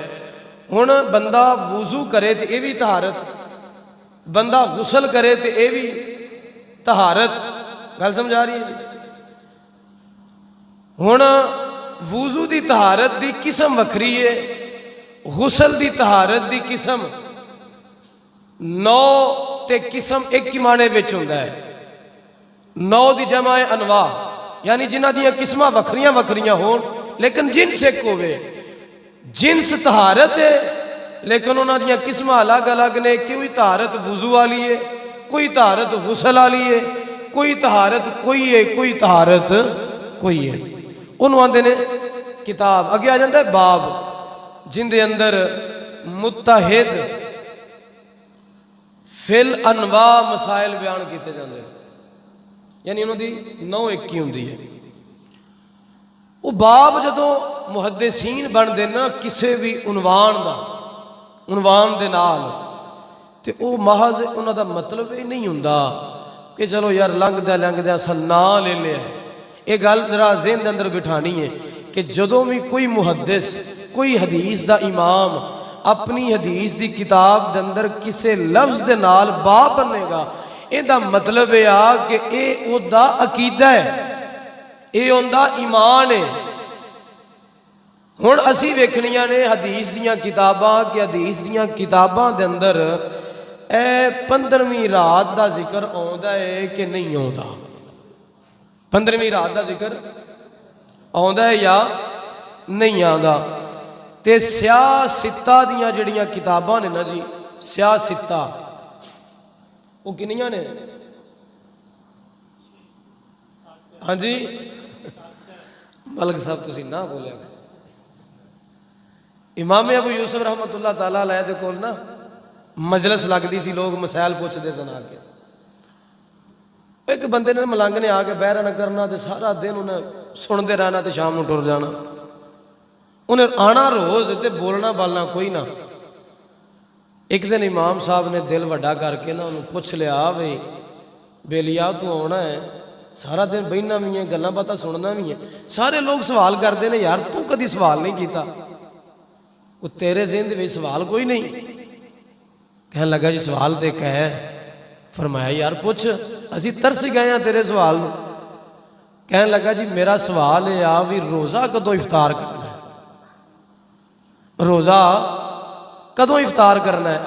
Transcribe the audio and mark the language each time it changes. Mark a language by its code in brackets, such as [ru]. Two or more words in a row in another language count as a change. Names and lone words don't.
[pa] ہن بندہ وضو کرے تو یہ بھی طہارت، بندہ غسل کرے تو یہ بھی طہارت، گل سمجھا رہی ہے؟ ہن وضو دی طہارت دی قسم وکھری ہے، غسل دی طہارت دی قسم نو تے قسم ایک ہی معنی وچ ہوندا ہے۔ نو دی جمع انواع، یعنی جنہ دیاں قسمہ وکھریاں وکھریاں ہون لیکن جنس ایک ہوئے۔ جنس طہارت ہے لیکن انہاں دیاں قسمہ الگ الگ نے، کوئی طہارت وضو والی ہے، کوئی طہارت غسل والی ہے، کوئی طہارت کوئی ہے، کوئی طہارت کوئی ہے۔ انہوں آندے نے کتاب۔ اگے آ جاندہ ہے باب، جن دے اندر متحد فی الانواع مسائل بیان کیتے جاندے، یعنی انہوں دی نو ایک کی ہوندی ہے۔ وہ باب جدوں محدثین بن دینا کسے بھی عنوان دے نال، تے او محض انہوں دا مطلب ہی نہیں ہوندا کہ چلو یار لنگ دے اساں نا لے لے۔ یہ گل ذرا ذہن دے اندر بٹھانی ہے کہ جدوں بھی کوئی محدث، کوئی حدیث دا امام اپنی حدیث دی کتاب دے اندر کسے لفظ دے نال باب بنے گا، اے دا مطلب ہے کہ اے او دا عقیدہ ہے، اے اون دا ایمان ہے۔ ہن اسی ویکھنیاں نے حدیث دیاں کتاباں کہ حدیث دیاں کتاباں دے اندر اے 15ویں رات دا ذکر آوندا ہے کہ نہیں آوندا، 15ویں رات دا ذکر آوندا ہے یا نہیں آوندا۔ تے سیاہ ستہ دیاں جڑیاں کتاباں نے نا جی، سیاہ ستہ وہ کنیاں نے؟ ہاں جی ملک صاحب تسی نہ بولے۔ امام ابو یوسف [ar] رحمت اللہ تعالیٰ علیہ [pa] دے کول نا مجلس لگدی سی، لوگ مسائل پوچھتے سن آ کے۔ ایک بندے نے ملنگ نے آ کے بہرا نہ کرنا تے سارا دن انہیں سنتے رہنا تے شام نو ٹر جانا، انہیں آنا روز تے بولنا بالنا کوئی نہ۔ ایک دن امام صاحب نے دل وڈا کر کے نا انہوں پوچھ لیا، بھئی بیلیا تو آنا ہے، سارا دن بہنا بھی ہے، گلاں باتاں سننا بھی ہے، سارے لوگ سوال کرتے ہیں، یار تو کدی سوال نہیں کیتا، وہ تیرے ذہن دے سوال کوئی نہیں؟ کہنے لگا جی سوال تے کہے۔ فرمایا یار پوچھ، اسی ترس گئے ہیں تیرے سوال میں۔ کہنے لگا جی میرا سوال ہے بھی روزہ کدوں افطار کرنا ہے، روزہ کدوں افطار کرنا ہے؟